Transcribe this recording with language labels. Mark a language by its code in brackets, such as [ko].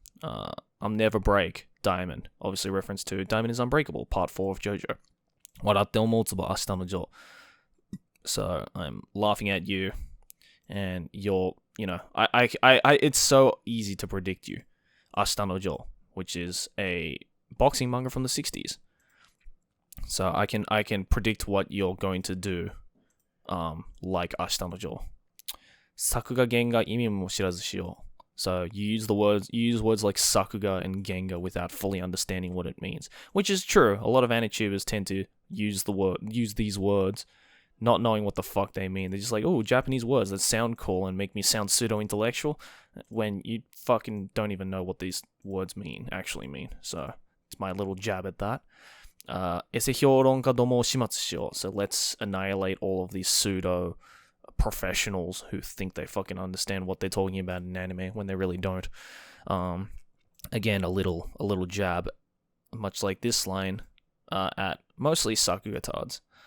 [en] I'll never break Diamond. Obviously reference to Diamond is Unbreakable, part 4 of JoJo. [ja] 笑って思うつぼ明日のジョー. [en] So I'm laughing at you, and you're, I it's so easy to predict you. 明日のジョー, which is a boxing manga from the 60s. So I can predict what you're going to do, like 明日のジョー. [ja] 作画原画意味も知らずしよう. [en] So you use words like sakuga and genga without fully understanding what it means, which is true. A lot of anitubers tend to use these words, not knowing what the fuck they mean. They're just like, oh, Japanese words that sound cool and make me sound pseudo-intellectual, when you fucking don't even know what these words actually mean. So it's my little jab at that. [ja] エセ評論家どもを始末しよう. [en] So let's annihilate all of these pseudo professionals who think they fucking understand what they're talking about in anime when they really don't. Again, a little jab, much like this line, at mostly sakugatards.